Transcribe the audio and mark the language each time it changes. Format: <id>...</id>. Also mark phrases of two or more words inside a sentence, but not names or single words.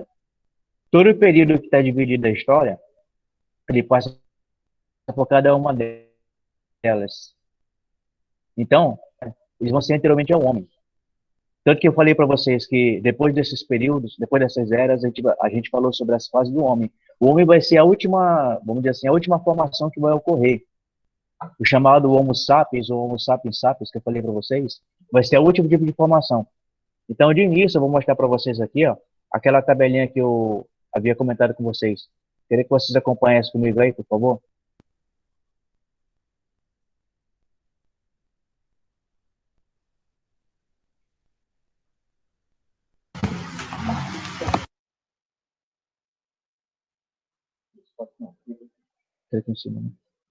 <pt>Todo o período que está dividido da história, ele passa por cada uma delas. Então, eles vão ser anteriormente ao homem. Tanto que eu falei para vocês que depois desses períodos, depois dessas eras, a gente falou sobre as fases do homem. O homem vai ser a última, vamos dizer assim, a última formação que vai ocorrer. O chamado Homo sapiens, ou Homo sapiens sapiens, que eu falei para vocês, vai ser o último tipo de formação. Então, de início, eu vou mostrar para vocês aqui, ó, aquela tabelinha que eu havia comentado com vocês. Queria que vocês acompanhassem comigo aí, por favor. Clica em cima, né?</pt>